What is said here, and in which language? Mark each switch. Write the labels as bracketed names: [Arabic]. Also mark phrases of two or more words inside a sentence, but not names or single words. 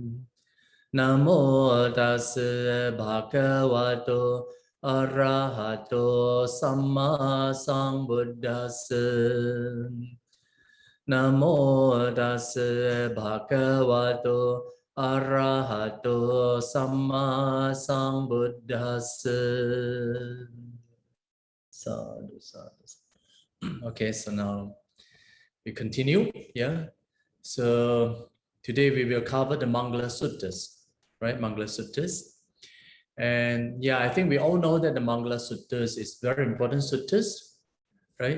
[Pali] Namo tassa bhagavato arahato samma sambuddhassa. Namo tassa bhagavato arahato samma sambuddhassa. Sadhu, sadhu. [English] Okay, so now we continue. Yeah. So today we will cover the Mangala suttas, right? Mangala suttas. And yeah, I think we all know that the Mangala suttas is very important suttas, right?